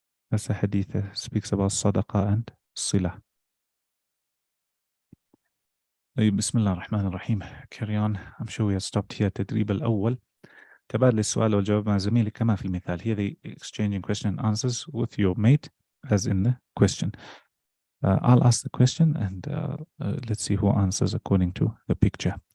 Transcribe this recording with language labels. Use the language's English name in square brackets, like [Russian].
[English] That's a hadith that speaks about sadaqah and sila. Bismillah ar-Rahman ar-Rahim. Carry on. I'm sure we have stopped here. [Arabic] تدريب الأول. تبادل السؤال والجواب مع زميلك كما في المثال. [English] Here they exchanging question and answers with your mate as in the question. I'll ask the question and let's see who answers according to the picture.